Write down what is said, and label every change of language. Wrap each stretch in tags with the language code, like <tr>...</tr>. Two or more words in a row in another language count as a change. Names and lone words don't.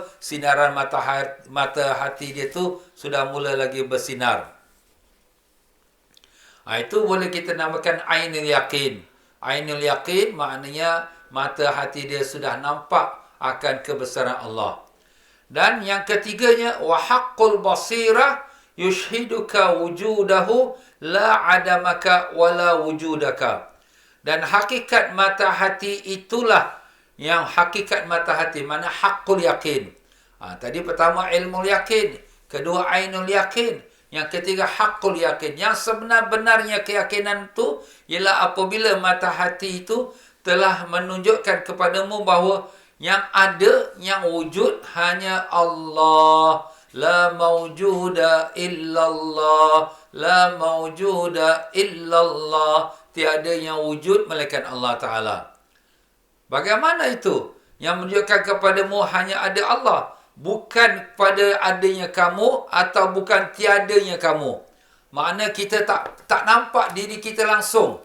<ms>Sinaran mata hati dia tu sudah mula lagi bersinar. Itu boleh kita namakan</ms> <ar>عين اليقين. عين اليقين</ar> <ms>maknanya mata hati dia sudah nampak akan kebesaran Allah. Dan yang ketiganya,</ms> <ar>وحق البصيرة يشهدك وجوده لا عدمك ولا وجودك.</ar> <ms>Dan hakikat mata hati itulah yang hakikat mata hati, mana</ms> <ar>حق اليقين.</ar> <ms>Tadi pertama ilmu yakin, kedua</ms> <ar>عين اليقين.</ar> <ms>Yang ketiga</ms> <ar>حق اليقين.</ar> <ms>Yang sebenar-benarnya keyakinan itu ialah apabila mata hati itu telah menunjukkan kepadamu bahawa yang ada, yang wujud hanya Allah.</ms> <ar>لا موجود إلا الله. لا موجود إلا الله.</ar> <ms>Tiada yang wujud melainkan Allah Ta'ala. Bagaimana itu? Yang menunjukkan kepadamu hanya ada Allah. Bukan pada adanya kamu atau bukan tiadanya kamu. Makna kita tak nampak diri kita langsung.</ms>